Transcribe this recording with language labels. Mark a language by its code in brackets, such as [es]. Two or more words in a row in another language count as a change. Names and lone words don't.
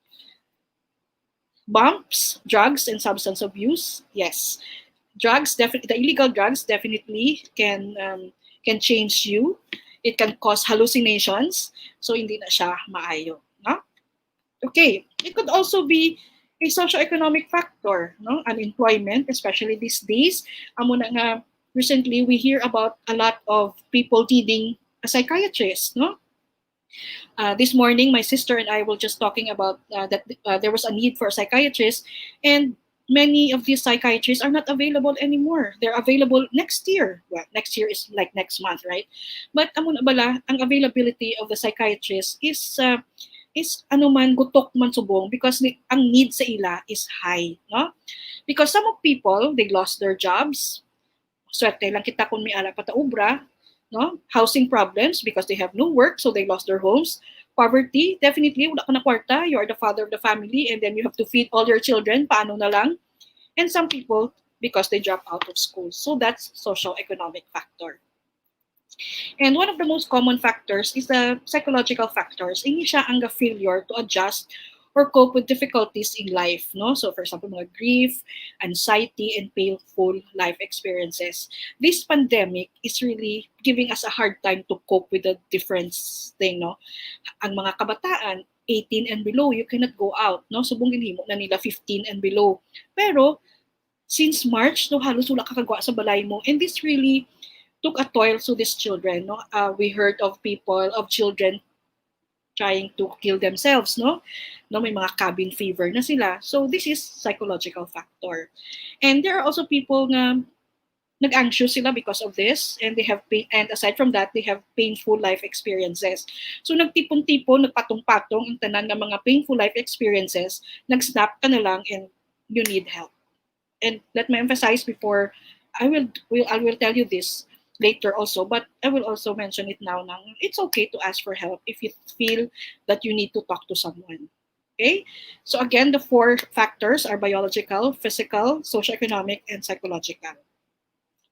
[en] Bumps, drugs, and substance abuse, yes. Drugs, definitely, the illegal drugs definitely can change you. It can cause hallucinations. [hil] So hindi na siya maayo, no? [en] Okay, it could also be a socioeconomic factor, no? Unemployment, especially these days. [hil] Amo na nga [en] recently we hear about a lot of people needing a psychiatrist, no? This morning, my sister and I were just talking about that there was a need for a psychiatrist, and many of these psychiatrists are not available anymore. They're available next year. Well, next year is like next month, right? [hil] But amo na bala, ang [en] availability of the psychiatrist is [hil] ano man gutok man subong because ang need sa ila [en] is high, [hil] no? [en] Because some of people, they lost their jobs. [hil] Swerte lang kita kung may ala pataubra, no? [en] Housing problems because they have no work, so they lost their homes. Poverty, definitely, [hil] wala ka na kwarta, [en] you are the father of the family, and then you have to feed all your children, [hil] paano na lang? [en] And some people, because they drop out of school. So that's socio-economic factor. And one of the most common factors is the psychological factors. [hil] Hindi siya ang [en] failure to adjust or cope with difficulties in life, no? So for example, mga grief, anxiety, and painful life experiences. This pandemic is really giving us a hard time to cope with the different thing, no? [hil] Ang mga kabataan, [en] 18 and below, you cannot go out, no? [hil] Subong ginhimo na nila 15 and below. Pero since March, no, halos wala kakagawa sa balay mo, [en] and this really took a toll to these children, no? We heard of children trying to kill themselves, no? [hil] May mga [en] cabin fever [hil] na sila. [en] So this is psychological factor. And there are also people [hil] na nag-anxious sila [en] because of this, and they have and aside from that, they have painful life experiences. [hil] So nagtipon-tipon, nagpatong-patong ang tanan ng mga [en] painful life experiences, [hil] nag-snap ka na lang [en] and you need help. And let me emphasize before I will tell you this later also, but I will also mention it now. It's okay to ask for help if you feel that you need to talk to someone. Okay? So again, the 4 factors are biological, physical, socioeconomic, and psychological.